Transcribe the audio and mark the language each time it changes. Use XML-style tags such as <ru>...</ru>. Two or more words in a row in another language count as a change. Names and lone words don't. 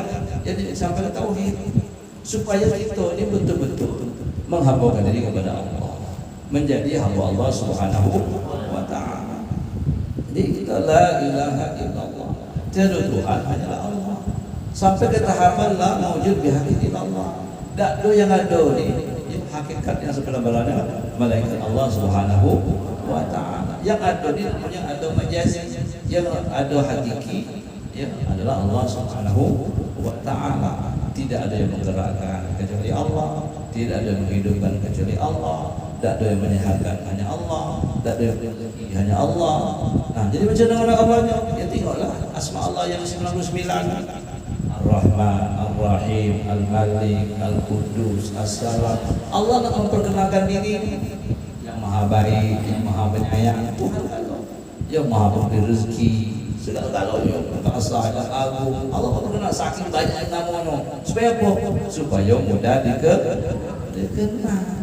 <ms>Jadi sampai tauhid supaya kita ini betul-betul menghambakan diri kepada Allah, menjadi hamba Allah</ms> <ar>سبحانه وتعالى.</ar> <ms>Jadi kita</ms> <ar>لا إله إلا الله,</ar> <ms>tiada Tuhan hanyalah Allah. Sampai ke tahapan</ms> <ar>لا موجود بحق إلا الله.</ar> <ms>Tak ada yang ada ni hakikat yang sebenarnya malaikat Allah</ms> <ar>سبحانه وتعالى.</ar> <ms>Yang ada ni namanya ada majazi, yang ada hakiki ya adalah Allah</ms> <ar>سبحانه وتعالى.</ar> <ms>Tidak ada yang menggerakkan kecuali Allah, tidak ada yang menghidupkan kecuali Allah, tidak ada yang menyehatkan hanya Allah, tidak ada yang rezeki hanya Allah. Nah, jadi macam mana Allahnya? Ya tengoklah asma Allah yang 99. Ar-Rahman, Ar-Rahim, Al-Malik, Al-Qudus, As-Salam. Allah nak memperkenalkan diri yang maha baik, yang maha penyayang, Tuhan Allah, yang maha memberi rezeki, segala galanya, perkasa yang agung. Allah memperkenal saking banyak nama-nama. Supaya apa? Supaya mudah dikenal.</ms>